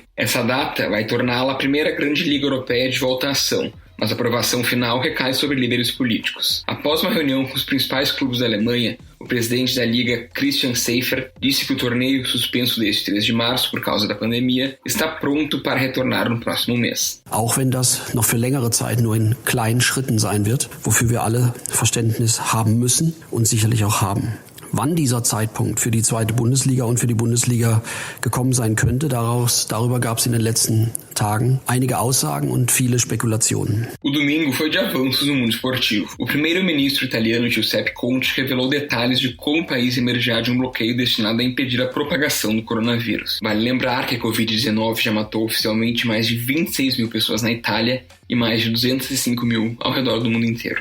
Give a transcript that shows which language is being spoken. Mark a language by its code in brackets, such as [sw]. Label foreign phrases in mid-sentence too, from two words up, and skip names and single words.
[pt] Essa data vai torná-la a primeira grande liga europeia de volta à ação, mas a aprovação final recai sobre líderes políticos. Após uma reunião com os principais clubes da Alemanha, o presidente da Liga, Christian Seifert, disse que o torneio suspenso desde 3 de março por causa da pandemia está pronto para retornar no próximo mês. [de] Auch wenn das noch für längere Zeit nur in kleinen Schritten sein wird, wofür wir alle Verständnis haben müssen und sicherlich auch haben. Wann dieser Zeitpunkt für die zweite Bundesliga und für die Bundesliga gekommen sein könnte, darüber gab es in den letzten Tagen einige Aussagen und viele Spekulationen. [pt] O domingo foi de avanços no mundo esportivo. O primeiro-ministro italiano Giuseppe Conte revelou detalhes de como o país emergirá de um bloqueio destinado a impedir a propagação do coronavírus. Vale lembrar que a Covid-19 já matou oficialmente mais de 26 mil pessoas na Itália e mais de 205 mil ao redor do mundo inteiro.